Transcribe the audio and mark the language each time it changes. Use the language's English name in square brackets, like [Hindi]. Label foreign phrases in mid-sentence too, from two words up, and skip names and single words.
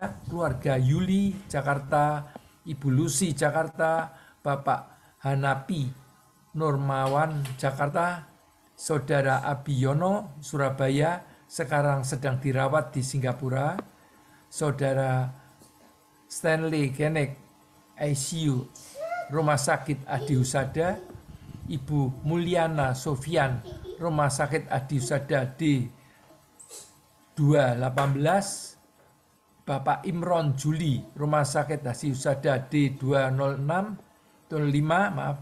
[Indonesian] Keluarga Yuli, Jakarta. Ibu Lucy, Jakarta. Bapak Hanapi Nurmawan, Jakarta. Saudara Abiyono, Surabaya, sekarang sedang dirawat di Singapura. Saudara Stanley Genek, ICU, Rumah Sakit Adi Husada. Ibu Mulyana Sofian, Rumah Sakit Adi Husada D218. Bapak Imron Juli, Rumah Sakit Adi Husada D205, maaf.